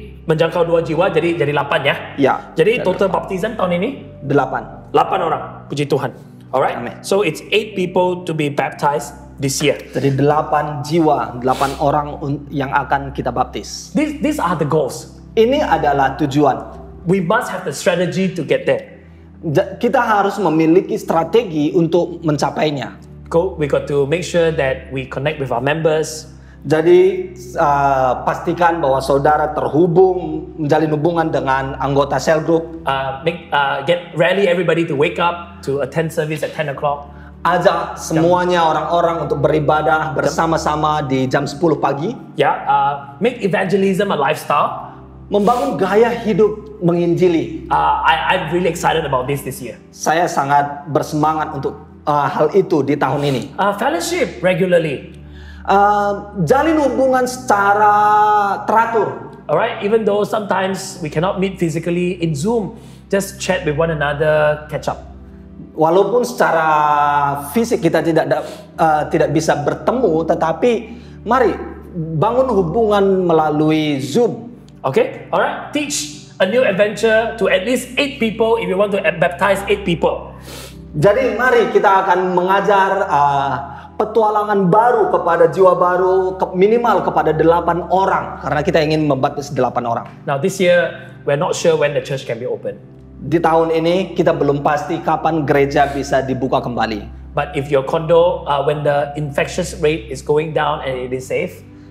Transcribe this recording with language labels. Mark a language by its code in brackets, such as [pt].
[id] menjangkau 2 jiwa jadi 8 ya. Ya. Jadi total baptism tahun ini 8. 8 orang. Puji Tuhan. Alright. Amen. [en] So it's 8 people to be baptized this year. [id] Jadi 8 jiwa, 8 orang yang akan kita baptis. [en] These are the goals. [id] Ini adalah tujuan. [en] We must have the strategy to get there. [id] Kita harus memiliki strategi untuk mencapainya. [en] We got to make sure that we connect with our members. [id] Jadi pastikan bahwa saudara terhubung, menjalin hubungan dengan anggota cell group. [en] Get rally everybody to wake up to attend service at 10 o'clock. [id] Ajak semuanya orang-orang untuk beribadah bersama-sama di jam 10 pagi. [en] Make evangelism a lifestyle. [id] Membangun gaya hidup menginjili. [en] I'm really excited about this year. [id] Saya sangat bersemangat untuk hal itu di tahun ini. [en] Fellowship regularly. [id] Jalin hubungan secara teratur. [en] Alright, even though sometimes we cannot meet physically in Zoom, just chat with one another, catch up. [id] Walaupun secara fisik kita tidak bisa bertemu, tetapi mari bangun hubungan melalui Zoom. [en] Okay, alright. Teach a new adventure to at least 8 people if you want to baptize 8 people. [id] Jadi mari kita akan mengajar petualangan baru kepada jiwa baru minimal kepada 8 orang karena kita ingin membaptis 8 orang. [en] Now this year we're not sure when the church can be open. [id] Di tahun ini kita belum pasti kapan gereja bisa dibuka kembali. [en] But if your condo when the infectious rate is going down and it is safe,